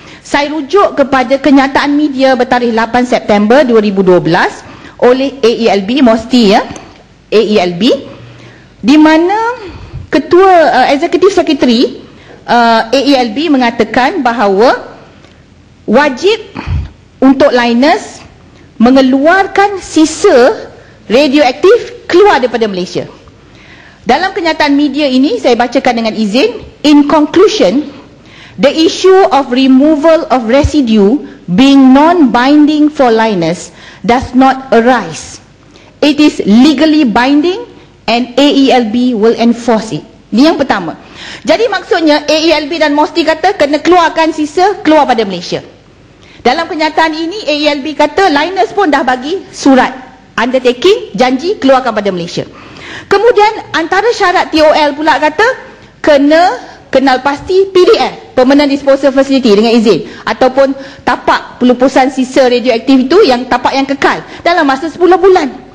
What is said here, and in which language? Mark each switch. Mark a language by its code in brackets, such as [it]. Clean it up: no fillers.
[ms] Saya rujuk kepada kenyataan media bertarikh 8 September 2012 oleh AELB, Mosti, ya, AELB, di mana Ketua Executive Secretary AELB mengatakan bahawa wajib untuk liners mengeluarkan sisa radioaktif keluar daripada Malaysia. Dalam kenyataan media ini, saya bacakan dengan izin. [en] In conclusion, the issue of removal of residue being non-binding for liners does not arise. It is legally binding and AELB will enforce it. [ms] Ini yang pertama. Jadi maksudnya AELB dan MOSTI kata kena keluarkan sisa, keluar pada Malaysia. Dalam kenyataan ini AELB kata liners pun dah bagi surat undertaking, janji keluarkan pada Malaysia. Kemudian antara syarat TOL pula kata kena kenal pasti PDF, Permanent Disposal Facility, dengan izin, ataupun tapak pelupusan sisa radioaktif itu yang tapak yang kekal dalam masa 10 bulan.